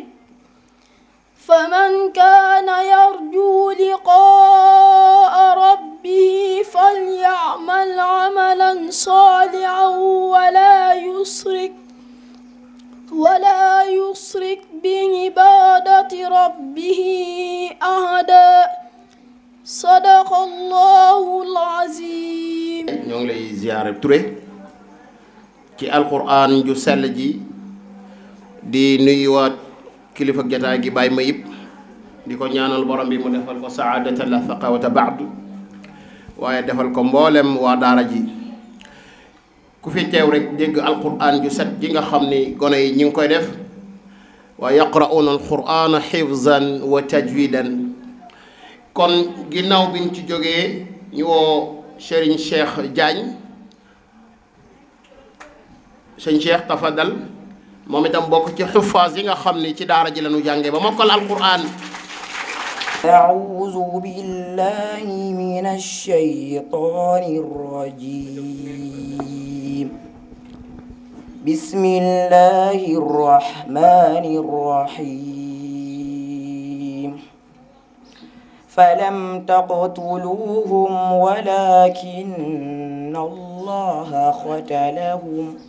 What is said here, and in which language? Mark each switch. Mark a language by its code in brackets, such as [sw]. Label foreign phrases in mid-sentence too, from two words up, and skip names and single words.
[ar] فمن كان يرجو لقاء ربه فليعمل عملا صالحا ولا يشرك بعبادة ربه أحدا. صدق الله العظيم. [wo] ñoo ngi lay ziyaare Touré ci alquran ju sell ji di nuyuwaat kilifa jataay gi Baye Mayib di ko ñaanal borom bi mu defal ko [ar] سعادة لا شقاوة بعدها [wo] waaye defal ko mboolem waa daara ji ku fi teew rek dégg alquran ju set ji nga xam ni gone yi ñi ngi koy def [ar] ويقرؤون القرآن حفظا وتجويدا. [wo] kon ginnaaw biñ ci jógee ñu woo Serigne Cheikh Diagne sëñ Cheikh tafadal moom itam bokk ci xuffaas yi nga xam ni ci daara ji lañu jànge ba mokkal alquran. [ar] أعوذ بالله من الشيطان الرجيم بسم الله الرحمن الرحيم فلم تقتلوهم ولكن الله قتلهم